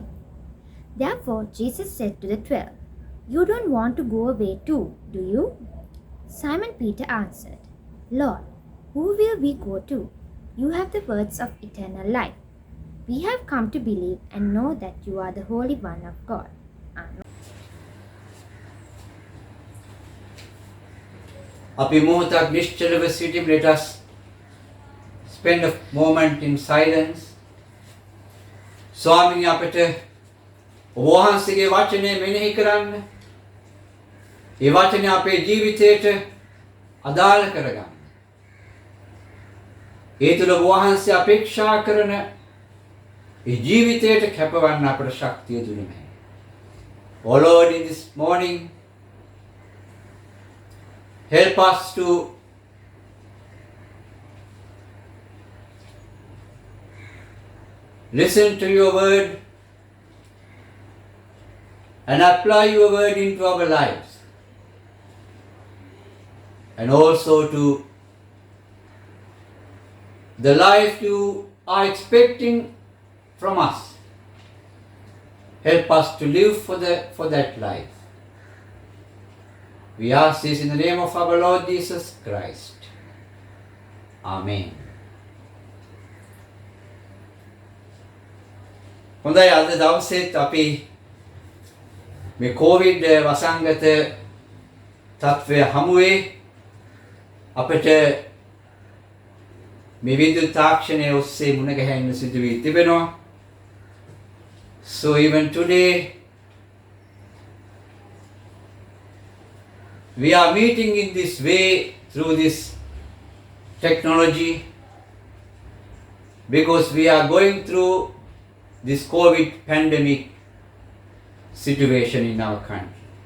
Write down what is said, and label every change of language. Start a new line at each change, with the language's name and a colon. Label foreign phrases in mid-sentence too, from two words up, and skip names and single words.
English: Therefore, Jesus said to the 12, "You don't want to go away too, do you?" Simon Peter answered, "Lord, who will we go to? You have the words of eternal life. We have come to believe and know that you are the Holy One of God." Amen.
Sinhala: අපි මොහොතක් නිශ්චලව සිටිමු.
English: Let us spend a moment in silence.
Sinhala: ස්වාමීනි අපට ඔබ වහන්සේගේ වචනය මෙනෙහි කරන්න. ඒ වචනය අපේ ජීවිතයට අදාළ කරගන්න. ඒ තුළ ඔබ වහන්සේ අපේක්ෂා කරන ඒ ජීවිතයට කැපවන්න අපට ශක්තිය දුන්නේ.
English: Oh Lord, in this morning, help us to listen to your word and apply your word into our lives, and also to the life you are expecting from us. Help us to live for that life. We ask this in the name of our Lord Jesus Christ. Amen.
Sinhala: හොඳයි, අද දවසේත් අපි මේ කොවිඩ් වසංගත තත්ත්වය හමුවේ අපිට මේ විද්‍යුත් තාක්ෂණය ඔස්සේ මුණ ගැහෙන්න සිදු වී තිබෙනවා.
English: So even today we are meeting in this way through this technology because we are going through this COVID pandemic situation in our country.